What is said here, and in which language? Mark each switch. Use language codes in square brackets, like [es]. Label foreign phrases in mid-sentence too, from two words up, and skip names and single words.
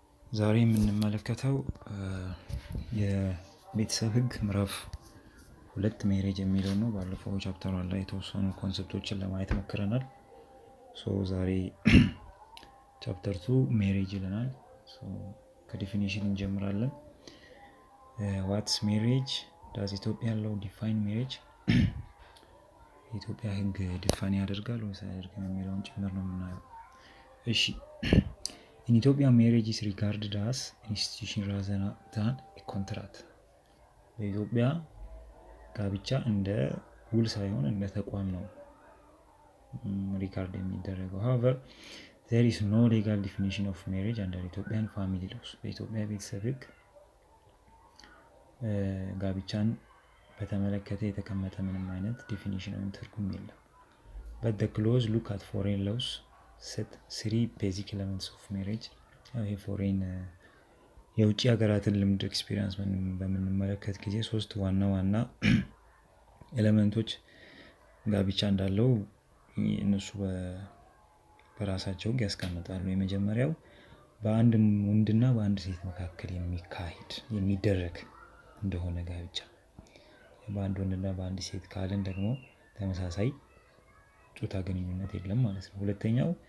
[am] ዛሬ የምንመለከተው የቤተሰብ ህግ ምዕራፍ 2 ሜሬጅ የሚለው ነው። ባለፈው ቻፕተር ላይ የተወሰኑ ኮንሰፕቶችን ለማየት ሞክረናል። ዛሬ [en] chapter 2 marriage [am] ይለናል። ከዲፊኒሽን እንጀምራለን። [en] What's marriage? Does Ethiopia law define marriage? [am] የኢትዮጵያ ህግ ዲፋይን ያደርጋል ወይስ አያደርግም የሚለውን ጭምር ነው የምናየው። እሺ [en] In Ethiopia, marriage is regarded as an institution rather than a contract. [am] በኢትዮጵያ ጋብቻ እንደ ውል ሳይሆን እንደ ተቋም ነው ሪጋርድ የሚደረገው። [en] However, there is no legal definition of marriage under Ethiopian family laws. [am] በኢትዮጵያ ቤተሰብ ህግ ጋብቻን በተመለከተ የተቀመጠ ምንም አይነት ዲፊኒሽን ወይም ትርጉም የለም። [en] But the clause look at foreign laws set 3 basic elements of marriage. [am] ይሄ ፎሬን የውጭ ሀገራትን ልምድ ኤክስፒሪየንስ በምንመለከት ጊዜ 3 ዋና ኤሌመንቶች ጋብቻ እንዳለው እነሱ በራሳቸው ያስቀምጣሉ። የመጀመሪያው በአንድ ወንድና በአንድ ሴት መካከል የሚደረግ እንደሆነ ጋብቻ። በአንድ ወንድና በአንድ ሴት ካልን ደግሞ ተመሳሳይ ጾታ ግንኙነት የለም ማለት ነው። ሁለተኛው